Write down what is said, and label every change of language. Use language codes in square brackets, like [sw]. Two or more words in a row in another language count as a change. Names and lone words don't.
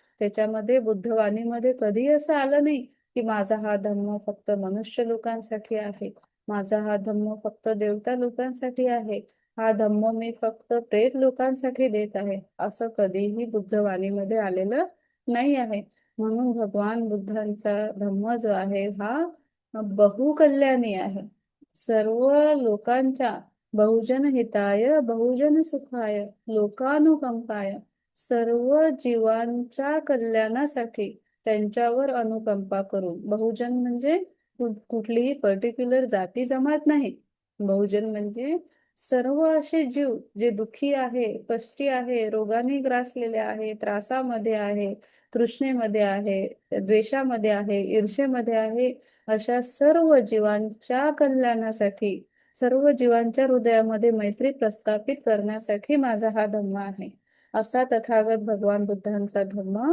[mr] त्याच्यामध्ये बुद्धवाणीमध्ये कधी असं आलं नाही की माझा हा धम्म फक्त मनुष्य लोकांसाठी आहे, माझा हा धम्म फक्त देवता लोकांसाठी आहे, हा धम्म मी फक्त प्रेत लोकांसाठी देत आहे, असं कधीही बुद्धवाणीमध्ये आलेलं नाही आहे. म्हणून भगवान बुद्धांचा धम्म जो आहे हा बहुकल्याणी आहे. सर्व लोकांच्या [pi] बहुजन हिताय बहुजन सुखाय लोकानुकंपाय, [mr] सर्व जीवांच्या कल्याणासाठी त्यांच्यावर अनुकंपा करून, बहुजन म्हणजे कुठलीही पर्टिक्युलर जाती जमात नाही, बहुजन म्हणजे सर्व असे जीव जे दुःखी आहे, कष्टी आहे, रोगाने ग्रासलेले आहे, त्रासामध्ये आहे, तृष्णेमध्ये आहे, द्वेषामध्ये आहे, ईर्षेमध्ये आहे, अशा सर्व जीवांच्या कल्याणासाठी, सर्व जीवांच्या हृदयामध्ये मैत्री प्रस्थापित करण्यासाठी माझा हा धम्म आहे, असा तथागत भगवान बुद्धांचा धम्म.